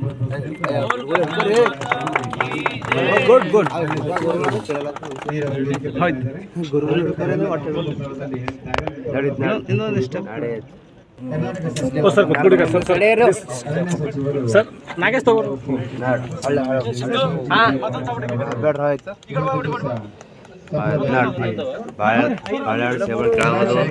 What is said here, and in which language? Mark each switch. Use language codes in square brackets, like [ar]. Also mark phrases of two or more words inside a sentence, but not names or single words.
[en] good good [kn] ಸರ್ ನಾಗೇಶ ತಗೋ ಬೇಡ ಆಯ್ತು